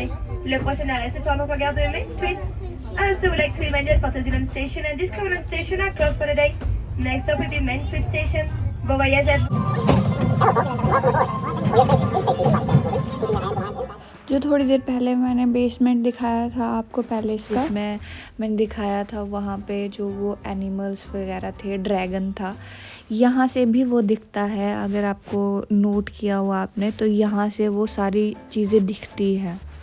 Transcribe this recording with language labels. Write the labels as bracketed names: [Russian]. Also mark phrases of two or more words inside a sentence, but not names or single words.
[French] Le prochain arrêt ce soir notre gare de Main Street. [English] Also would like to remind you at Fantasyland Station and Discoveryland Station are closed for the day. Next stop will be Main Street Station. [French] Bon voyage à [Hindi] जो थोड़ी देर पहले मैंने बेसमेंट दिखाया था आपको पैलेस का, मैंने दिखाया था वहाँ पे जो वो एनिमल्स वगैरह थे, ड्रैगन था, यहाँ से भी वो दिखता है। अगर आपको नोट किया हुआ आपने तो यहाँ से वो सारी चीज़ें दिखती हैं